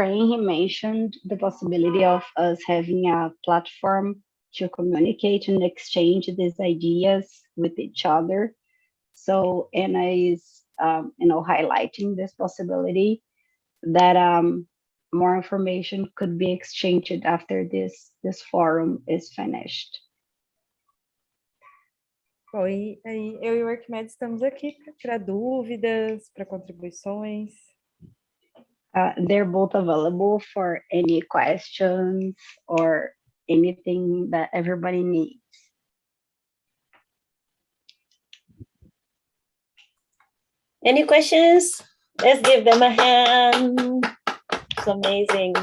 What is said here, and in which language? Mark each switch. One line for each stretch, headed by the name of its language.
English: Henry mentioned the possibility of us having a platform to communicate and exchange these ideas with each other. So Anna is, highlighting this possibility that more information could be exchanged after this forum is finished.
Portuguese: Bom, e aí eu e o Arquimedes estamos aqui para tirar dúvidas, para contribuições.
English: They're both available for any questions or anything that everybody needs. Any questions? Let's give them a hand. It's amazing.